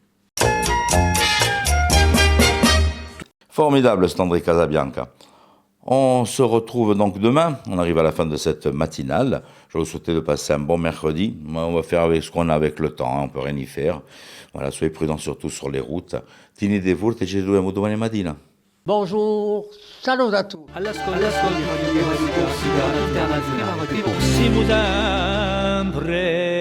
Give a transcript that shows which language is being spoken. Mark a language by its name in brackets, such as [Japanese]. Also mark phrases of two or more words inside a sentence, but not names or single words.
[French] Formidable, cet André Casabianca. On se retrouve donc demain. On arrive à la fin de cette matinale. Je vous souhaite de passer un bon mercredi. On va faire avec ce qu'on a avec le temps, hein. On peut rien y faire. Voilà, soyez prudents surtout sur les routes. [Italian] Tenete forte e ci vediamo domani mattina. [French] Bonjour, salut à tous. [Italian] Siamo sempre